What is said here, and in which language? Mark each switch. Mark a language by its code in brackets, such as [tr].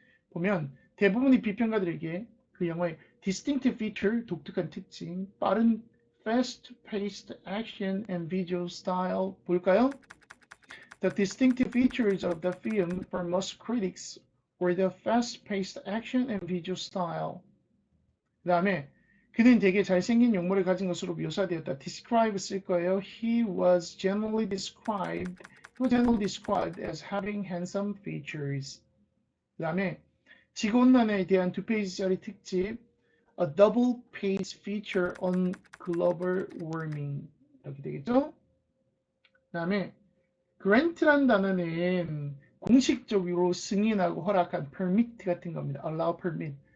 [ko] 보면 대부분의 비평가들에게 그 영화의 distinctive feature, 독특한 특징, 빠른 [en] fast-paced action and visual style [ko] 볼까요? [en] The distinctive features of the film for most critics were the fast-paced action and visual style. [ko] 그 다음에 그는 되게 잘생긴 용모를 가진 것으로 묘사되었다. describe 쓸 거예요. [en] He was generally described as having handsome features. [ko] 그 다음에 지구온난화에 대한 2페이지짜리 특집 [en] A double page feature on global warming [ko] 이렇게 되겠죠? 그 다음에 grant란 단어는 공식적으로 승인하고 허락한 permit 같은 겁니다. allow permit.